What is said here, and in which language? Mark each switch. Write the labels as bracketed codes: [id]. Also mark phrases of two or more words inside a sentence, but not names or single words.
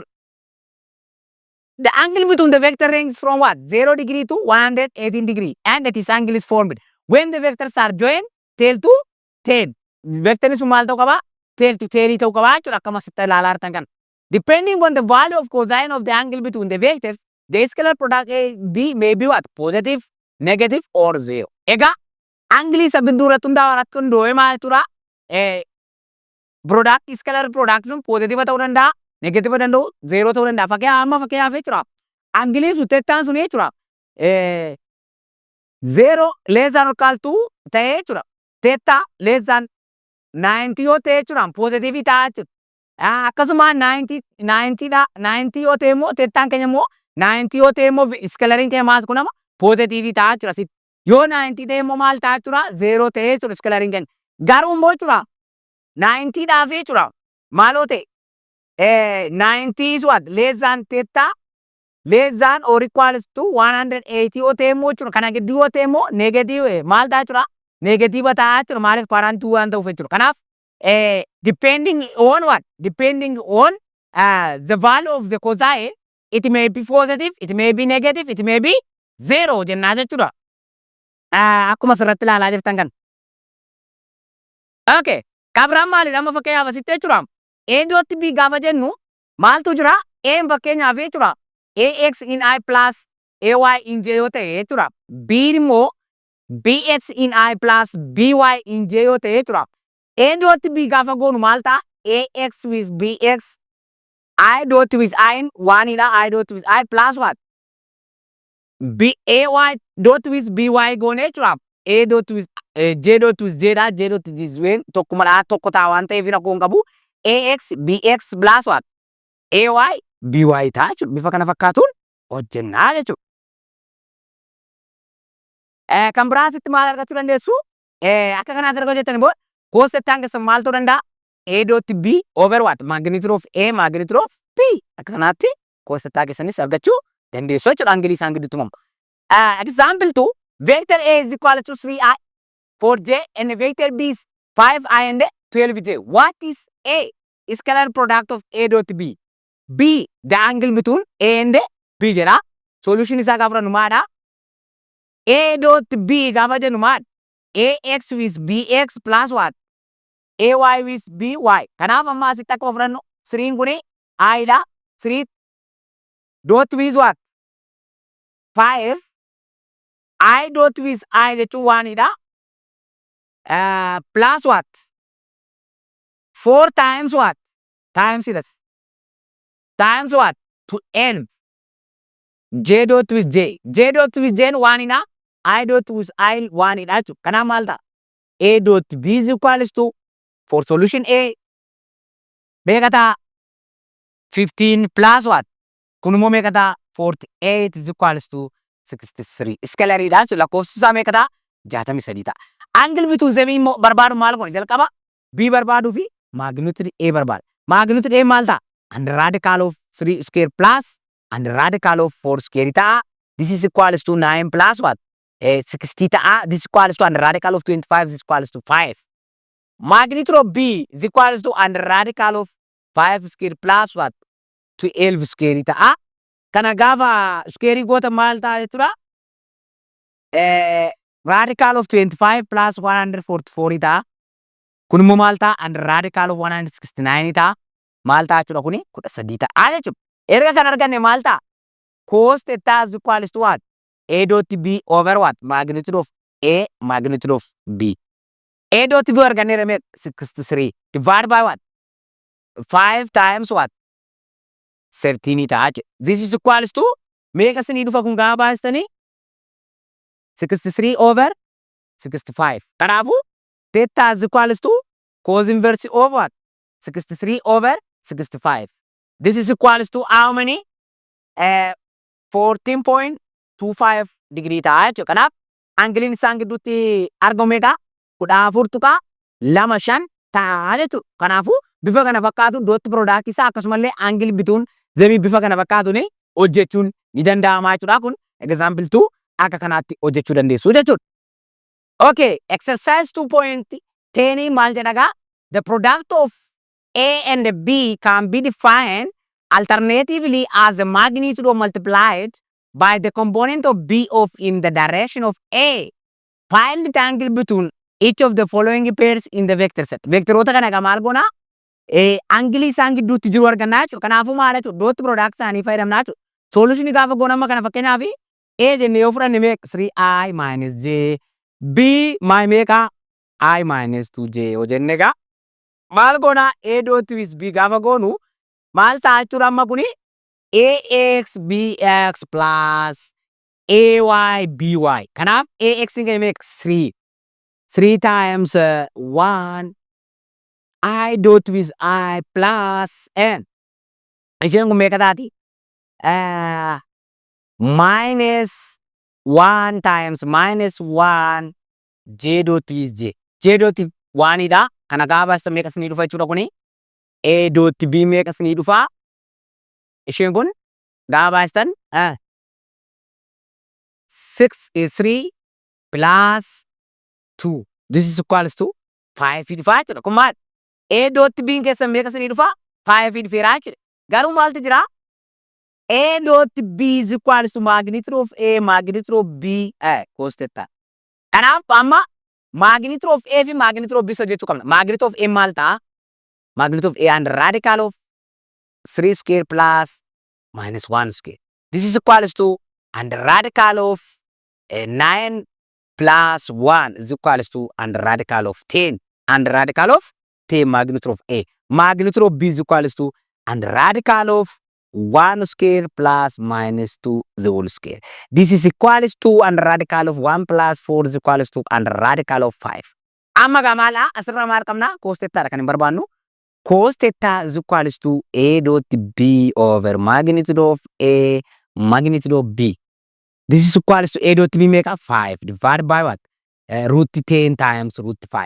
[en] The angle between the vector ranges from what? 0 degree to 118 degree. And that is angle is formed when the vectors are joined tail to tail. Vector is [om] maal ta'uu qaba? [en] Tail to tail [om] ta'uu qaba jechuudha. Akkuma asitti ilaalaa jirtan kana. [en] Depending on the value of cosine of the angle between the vectors, the scalar product A B may be what? Positive, negative or 0. [om] Egaa angle isa bidduu irratti hundaa'ee maal jechuudha? [en] Product scalar product [om] sun positive ta'uu danda'a. Negative danda'u 0 ta'uu danda'a. Fakkeenyaaf jechuudha. Angiliin sun tettaan sun jechuudha. [en] 0 less than or equal to [om] ta'ee jechuudha. [en] Theta less than [om] 90 yoo ta'e jechuudha. Positive ta'a jechuudha. Akkasuma 90 yoo ta'e immoo tettaan keenya immoo 90 yoo ta'e immoo scalariin keenya maal kunama positive ta'a jechuudha. Yoo 90 ta'e immoo maal ta'a jechuudha? 0 ta'e jechuudha scalariin keenya. Garuu immoo jechuudha 90 dhaaf jechuudha. Maaloo ta'e 90 [en] is what? Less than theta less than or equals to 180 [om] yoo ta'e immoo jechuudha. Kana gidduu yoo ta'e immoo negative maal ta'a jechuudha? Negative ta'a jechuudha. Maaliif parantuu waan ta'uuf jechuudha. [en] Kanaaf depending on what? Depending on the value of the cosine, it may be positive, it may be negative, it may be 0 [om] jennaa jechuudha. Akkuma asirratti ilaalaa jirtan kan. Okay. Kabiraan maalidha? Amma fakkeenyaaf asitti jechuudha. A dot B gaafa jennu maaltu jira? A fakkeenyaaf jechuudha. [en] AX in I plus AY in J [om] yoo ta'e jechuudha. [en] B immoo BX in I plus BY in J [om] yoo ta'e jechuudha. A dot B gaafa goonu maal ta'a? [en] AX with BX I dot with I in 1 idha. I dot with I plus what? AY dot with BY [om] goone jechuudha. [en] A dot with J dot with J dha. [om] J dot with J tokkuma dha tokko ta'a waan ta'eef rakkoo hin qabu. [en] AX BX plus what? [om] AY BY ta'a jechuudha. Bifa kana fakkaatuun hojjennaa jechuudha. Kan biraa asitti maal argachuu dandeessu? Akka kanaatti argachuu jettan immoo [en] cos theta [om] keessan maal ta'uu danda'a? [en] A dot B over what? Magnitude of A magnitude of B. [om] Akka kanaatti [en] cos theta [om] keessanis argachuu dandeessu jechuudha. Angilii isaan gidduutti uumamu. [en] Example 2, vector A is equal to 3I for J and vector B is 5I and 12J. What is A? Scalar product of A dot B. B, the angle between A and B jedha. [om] Solution isaa gaafa nu maadha? A dot B gaafa jennu maal? [en] AX with BX plus what? AY with BY. [om] Kanaaf amma asitti akka ofirrannu 3 kuni I dha. [en] 3 dot with what? 5. I dot with I jechuun 1 dha. Plus what? 4 times what? Times this. Times what? 12. J dot with J. J dot with J 1 idha. I dot with I [om] 1 idha jechuudha. Kanaaf maal ta'a? [en] A dot B is equals to for solution A [om] meeqa ta'a? [en] 15 plus what? [om] Kun immoo meeqa ta'a? [en] 48 is equals to 63. [om] Scalarii dha jechuudha. Lakkoofsi isaa meeqa ta'a? 63 ta'a. [en] Angle between them [om] immoo barbaadu maal goone? Jalqaba B barbaaduu fi magnitude A barbaada. Magnitude A maal ta'a? [en] Under radical of 3 square plus under radical of 4 square ta'a. This is equals to 9 plus what? [om] 60 ta'a. [en] This is equals to under radical of 25 is equals to 5. Magnitude of B is equals to under radical of 5 square plus what? [om] 12 square ta'a. Kana gaafa square goota maal ta'a jechuudha? [en] Radical of 25 plus 144 ta'a. [om] Kun immoo maal ta'a? [en] Under radical of 169 ta'a. [om] Maal ta'a jechuudha kuni? 13 ta'a jechuudha. Erga kan arganne maal ta'a? [en] Cos theta is equals to what? A dot B over what? Magnitude of A magnitude of B. A dot B [om] arganneera meeqa? [en] 63 divided by what? 5 times what? [om] 13 ta'a jechuudha. [en] This is equals to [om] meeqa isinii dhufa kun gaafa baastanii [en] 63 over 65. Kanaafuu theta is equals to cos inverse of what? 63 over 65. This is equals to how many? [om] 14.25 degree ta'a jechuudha. Kanaaf angiliin isaan gidduutti argamu meeqa? 14.25 ta'a jechuudha. Kanaafuu bifa kana fakkaatu [en] dot product [om] isaa akkasumallee angil bituun zemii bifa kana fakkaatuun hojjechuun ni danda'ama jechuudha. Kun example 2 akka kanaatti hojjechuu dandeessu jechuudha. Okay, exercise 2.10 maal jedhagaa? [en] The product of A and B can be defined alternatively as the magnitude of multiplied by the component of B of in the direction of A. Find the angle between each of the following pairs in the vector set. [om] Vectoroota kana egaa maal goona? Angilii isaan gidduutti jiru argannaa jechuudha. Kanaafuu maal jechuudha? [en] Dot product [om] isaanii fayyadamnaa jechuudha. Solution gaafa goona amma kana fakkeenyaaf A jennee yoo fudhanne meeqa? [en] 3i minus j. [om] B meeqa? [en] I minus 2j [om] yoo jenne egaa maal goona? A dot with B gaafa goonu maal ta'a jechuudha amma kuni? [en] AX BX plus AY BY. Kanaaf AX [om] hin meeqa? [en] 3. 3 times 1 I dot with I plus N. [om] Isheen kun meeqa taati? [en] Minus 1 times minus 1 J dot with J. J dot 1 dha. [om] Kana gaafa baastan meeqa isinii dhufa jechuudha kuni? A dot B meeqa isinii dhufa? Isheen kun gaafa baastan [en] 6 is 3 plus 2. This is equals to 5 [om] dhufa jechuudha. Kun maal? A dot B keessan meeqa isinii dhufa? 5 dhufeera jechuudha. Garuu maaltu jira? [en] A dot B is equals to magnitude of A, magnitude of B, cos theta. [om] Kanaaf amma [en] magnitude of A [om] fi [en] magnitude of B [om] hojjechuu qabna. Magnitude of A maal ta'a? [en] Magnitude of A and radical of 3 square plus minus 1 square. This is equals to and radical of 9 plus 1 is equals to and radical of 10. And radical of 10 magnitude of A. Magnitude of B is equals to and radical of 1 square plus minus 2 the whole square. This is equals to and radical of 1 plus 4 is equals to and radical of 5. [om] Amma gamala asirra maal qabna? [en] Cos theta [om] kan hin barbaannu. [en] Cos theta is equals to A dot B over magnitude of A magnitude of B. This is equals to A dot B meeqa? 5 divided by what? Root 10 times root 5.